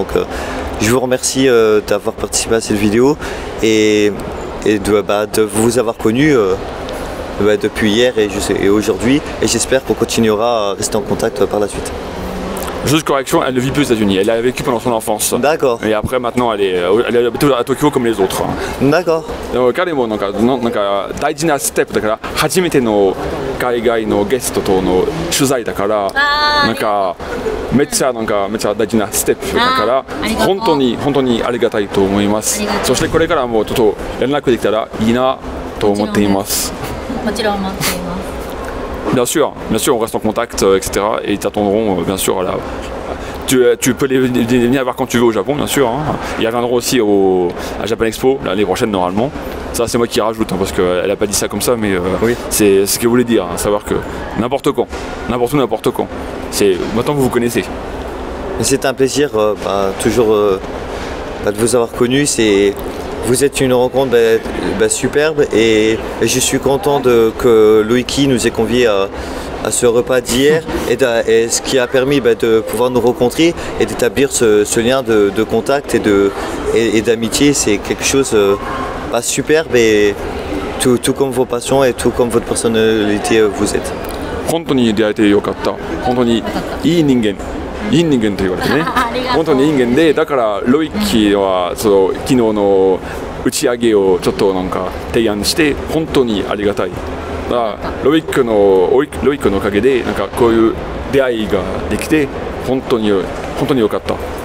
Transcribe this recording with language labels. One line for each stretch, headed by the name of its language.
French: Donc je vous remercie d'avoir participé à cette vidéo et de vous avoir connu depuis hier et aujourd'hui et j'espère qu'on continuera à rester en contact par la suite. Juste correction, elle ne vit plus aux États-Unis, elle a vécu pendant son enfance. D'accord. Et après maintenant elle habite à Tokyo comme les autres. D'accord.
Japanese: 彼もなんか大事なステップだから初めての海外のゲストとの取材だからなんかめっちゃ大事なステップだから本当にありがたいと思います。そしてこれからもちょっと連絡できたらいいなと思っています。もちろん待っています。
French: Bien sûr, on reste en contact, etc. Et ils t'attendront, bien sûr. Tu peux les venir voir quand tu veux au Japon, bien sûr. Ils reviendront aussi à Japan Expo l'année prochaine, normalement. Ça, c'est moi qui rajoute, parce qu'elle n'a pas dit ça comme ça, mais oui. C'est ce qu'elle voulait dire, savoir que n'importe quand, n'importe où, n'importe quand. Maintenant, vous connaissez. C'est un plaisir, toujours, de vous avoir connu. Vous êtes une rencontre superbe et je suis content que Loïki nous ait conviés à ce repas d'hier et ce qui a permis de pouvoir nous rencontrer et d'établir ce lien de contact et d'amitié. C'est quelque chose superbe et tout comme vos passions et tout comme votre personnalité vous êtes.
Japanese: 本当に出会えてよかった。本当にいい人間と言われてね。本当にいい人間で、だからロイキは昨日の打ち上げをちょっとなんか提案して本当にありがたい。だからロイクのおかげでなんかこういう出会いができて本当によかった。